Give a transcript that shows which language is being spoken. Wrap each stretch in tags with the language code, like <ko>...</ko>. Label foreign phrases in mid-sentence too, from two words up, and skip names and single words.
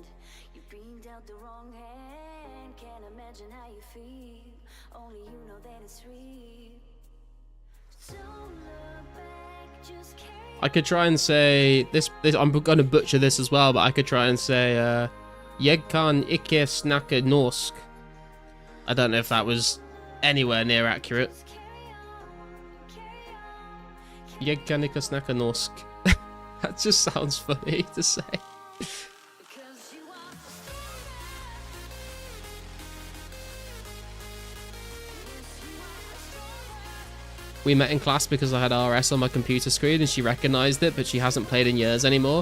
<en>You've been dealt the wrong hand. Can't imagine how you feel. Only you know that it's real. Don't look back, just carry I could try and say this. I'm gonna butcher this as well, but I could try and say</en> <no>Jeg kan ikke snakke norsk.</no> <en>I don't know if that was anywhere near accurate.</en> <no>Jeg kan ikke snakke norsk.</no> <en>That just sounds funny to say. because you are We met in class because I had RS on my computer screen and she recognized it, but she hasn't played in years anymore.</en>